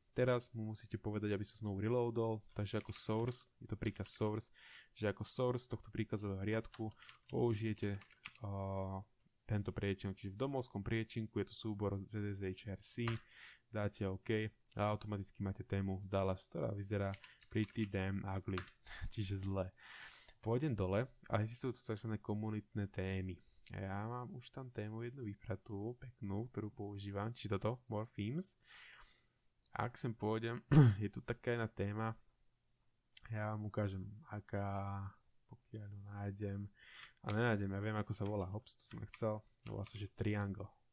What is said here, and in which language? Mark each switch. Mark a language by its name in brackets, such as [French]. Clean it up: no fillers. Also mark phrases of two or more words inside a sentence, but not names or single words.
[Slovak] Teraz mu musíte povedať, aby sa znovu reloadol, takže ako source, je to príkaz source, že ako source tohto príkazového riadku použijete tento priečinok, čiže v domovskom priečinku je to súbor ZSHRC, dáte OK a automaticky máte tému Dallas, ktorá vyzerá [English] pretty damn ugly, [Slovak] čiže zle. Pôjdem dole a existujú tu tzv. Komunitné témy. Ja mám už tam tému jednu vypratú, peknú, ktorú používam, čiže toto, More Themes. Ak sem pôjdem, je tu taká jedna téma, ja vám ukážem, aká, pokiaľ ju nájdem, a nenájdem, ja viem, ako sa volá, to som nechcel, volá sa, že Triangle.